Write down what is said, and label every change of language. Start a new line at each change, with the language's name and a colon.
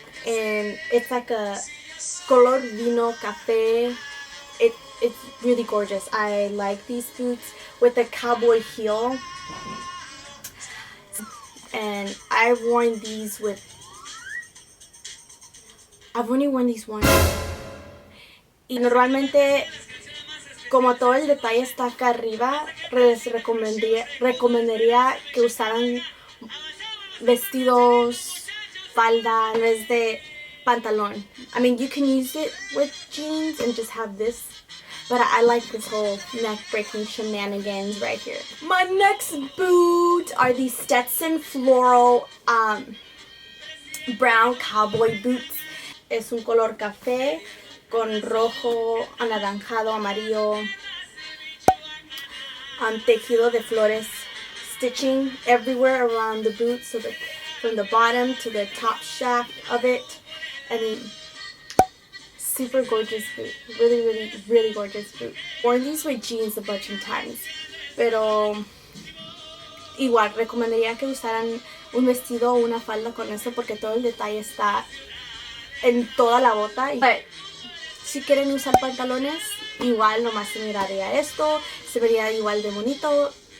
English: And it's like a color
Spanish: vino cafe.
English: It's really gorgeous. I like these boots with a cowboy heel. And I've worn these with... I've only worn these once.
Spanish: Y normalmente, como todo el detalle está acá arriba, les recomendaría que usaran vestidos, falda, en vez de pantalón.
English: I mean, you can use it with jeans and just have this. But I like this whole neck-breaking shenanigans right here. My next boot are these Stetson floral brown cowboy boots.
Spanish: Es un color café con rojo, anaranjado, amarillo, tejido de flores,
English: stitching everywhere around the boot, so that from the bottom to the top shaft of it. And then super gorgeous boot. Really gorgeous boot. Worn these with jeans a bunch of times.
Spanish: Pero igual, recomendaría que usaran un vestido o una falda con eso porque todo el detalle está en toda la bota. But si quieren usar pantalones, igual nomás se miraría esto. Se vería igual de bonito.